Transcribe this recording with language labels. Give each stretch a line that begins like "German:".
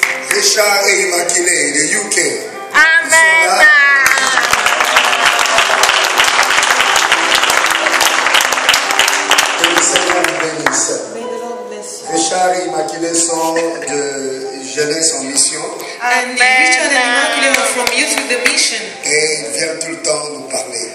French: Richard et Immaculée des UK. Amen. Que le Seigneur vous bénisse.
English: May the Lord bless you.
French: Richard et Immaculée sont de jeunesse en mission
English: And Richard and Immaculate are from Youth with the Mission.
French: et ils viennent tout le temps nous parler.